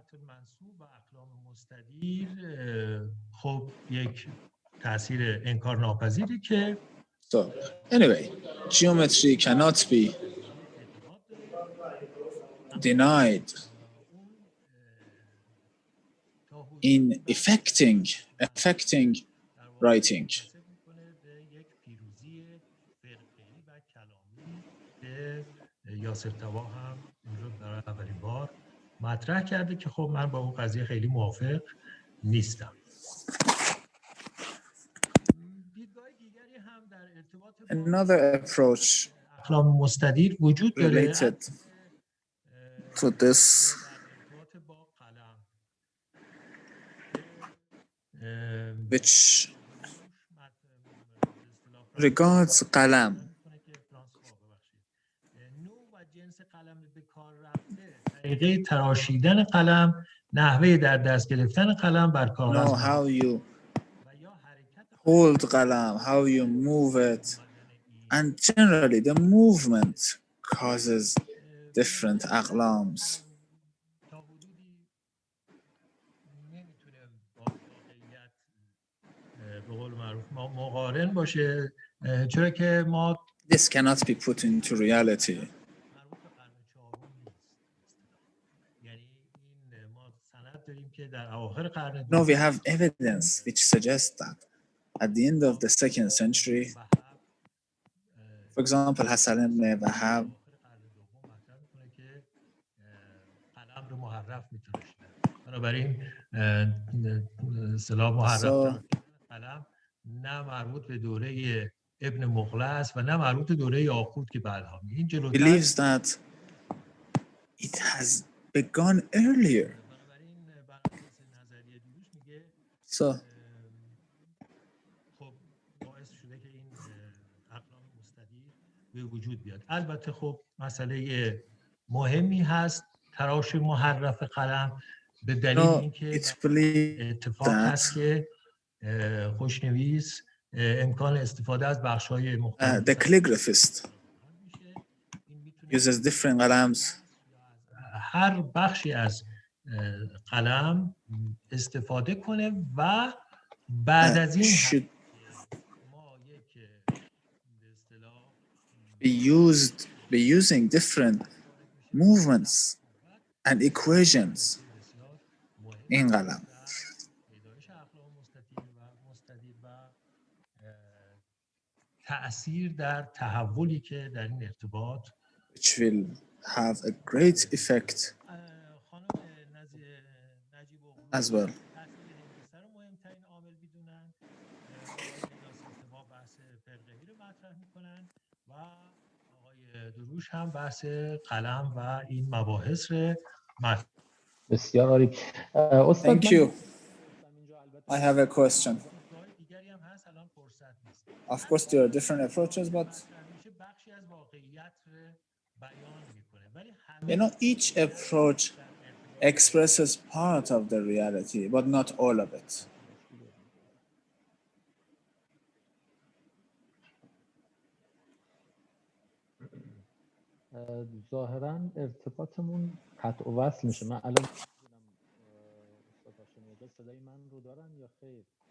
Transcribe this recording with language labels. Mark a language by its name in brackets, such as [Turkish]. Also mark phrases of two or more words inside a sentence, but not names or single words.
[English] So, anyway, geometry cannot be denied in affecting writing. [Persian] یاسر طبا هم اونجا برای اولین بار مطرح کرده که خب من با اون قضیه خیلی موافق نیستم. دیدگاه دیگری هم در ارتباط با [English] Another approach [Persian] اقلام مستدیر وجود داره [English] related to this, [Persian] در ارتباط با قلم [English] which regards قلم. [Persian] نوع و جنس قلم به کار رفته، طریقه تراشیدن قلم، نحوه در دست گرفتن قلم بر کاغذ، [English] Know how you hold قلم, how you move it, and generally the movement causes different اقلامs. [Persian] تا حدودی نمیتونه با واقعیت به قول معروف مقارن باشه، چرا که ما [English] This cannot be put into reality. [Persian] مربوط به قرن چهارم نیست. یعنی این ما سند داریم که در اواخر قرن [English] No, we have evidence which suggests that at the end of the 2nd century, for example, Hassan ibn Wahab [Persian] قلم رو محرف می‌تراشیدن. بنابراین اصطلاح محرف قلم نه مربوط به دوره ابن مغلس و نه مربوط به دوره یاقوت که بعدها این جلوتر [English] believes that it has begun earlier. [Persian] بنابراین بر اساس نظریه دوش میگه [English] So [Persian] خب باعث شده که این اقلام مستدیر به وجود بیاد. البته خب مسئله مهمی هست تراش محرف قلم به دلیل اینکه اتفاق هست که خوشنویس امکان استفاده از بخش‌های مختلف [English] the calligraphist uses different قلمs. [Persian] هر بخشی از قلم استفاده کنه و بعد از این [English] should [Persian] ما یک به اصطلاح [English] be using different movements and equations in قلم. [Persian] پیدایش اقلام مستدیر و تأثیر در تحولی که در این ارتباط [English] which will have a great effect as well. [Persian] هندسه رو مهمترین عامل میدونن. آقای یاسر طبا بحث فرقه‌ای رو مطرح میکنن و آقای دروش هم بحث قلم و این مباحث رو مطرح. بسیار عالی. [English] Thank you. I have a question. [Persian] دیگری هم هست الان فرصت نیست. [English] Of course there are different approaches, but [Persian] بخشی از واقعیت رو بیان میکنه ولی [English] you know each approach expresses part of the reality but not all of it. [Persian] ظاهراً ارتباطمون قطع و وصل میشه. من الان استاد هاشمی نژاد صدای من رو دارن یا خیر؟